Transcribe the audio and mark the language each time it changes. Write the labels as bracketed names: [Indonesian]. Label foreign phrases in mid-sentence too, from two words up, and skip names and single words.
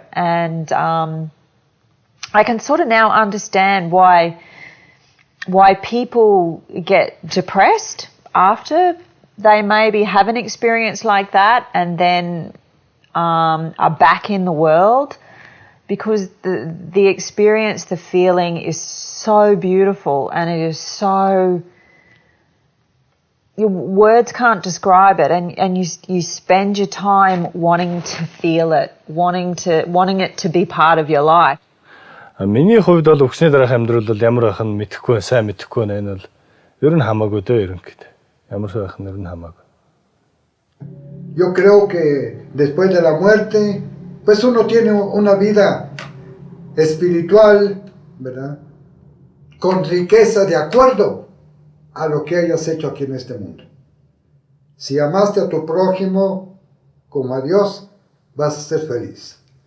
[English] And I can sort of now understand why people get depressed after they maybe have an experience like that and then are back in the world, because the experience, the feeling is so beautiful and it is so... Your words can't describe it, and you spend your time wanting to feel it, wanting it to be part of your life. [Mongolian] Миний хувьд бол өгсний дараах амьдрал бол ямар байх нь мэдэхгүй, сайн мэдэхгүй байна. Энэ бол ер нь хамаагүй дээ ерөнхийд. Ямар байх нь ер нь хамаагүй. [Spanish] Yo creo que después de la muerte, pues uno tiene una vida espiritual, ¿verdad? Con riqueza de acuerdo a lo que hayas hecho aquí en este mundo. Si amaste a tu prójimo como a Dios, vas a ser feliz.